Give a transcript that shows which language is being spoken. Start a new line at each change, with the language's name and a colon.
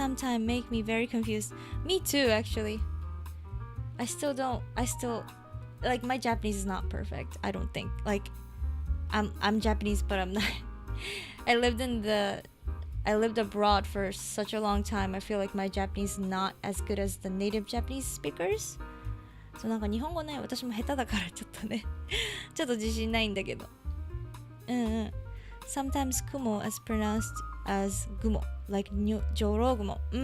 English: Sometimes make me very confused. Me too, actually. I still, like, my Japanese is not perfect. I don't think. Like, I'm Japanese, but I'm not. I lived abroad for such a long time. I feel like my Japanese is not as good as the native Japanese speakers.
Japanese: そうなんか日本語ね、私も下手だからちょっとね、ちょっと自信ないんだけど。
English: Sometimes kumo is pronounced as gumo, like jorogumo.